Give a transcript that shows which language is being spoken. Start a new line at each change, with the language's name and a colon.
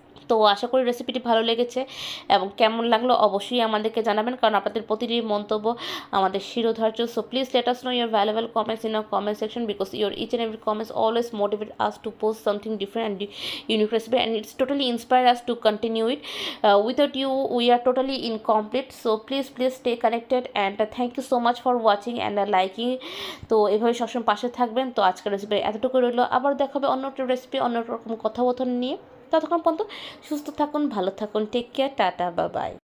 Bangla: তো আশা করি রেসিপিটি ভালো লেগেছে এবং কেমন লাগলো অবশ্যই আমাদেরকে জানাবেন, কারণ আপনাদের প্রতিটি মন্তব্য আমাদের শিরোধার্য।
English: So please let us know your valuable comments in our comment section, because your each and every comments always motivate us to post something different and unique recipe, and it's totally inspire us to continue it. Without you we are totally incomplete. So please stay connected, and thank you so much for watching and liking.
Bangla: তো এভাবে সবসময় পাশে থাকবেন। তো আজকের recipe এতটুকু রইলো, আবার দেখা হবে অন্য একটা রেসিপি অন্য রকম কথাবার্তা নিয়ে। ততক্ষণ পর্যন্ত সুস্থ থাকুন, ভালো থাকুন,
English: take care,
Bangla: tata, bye bye.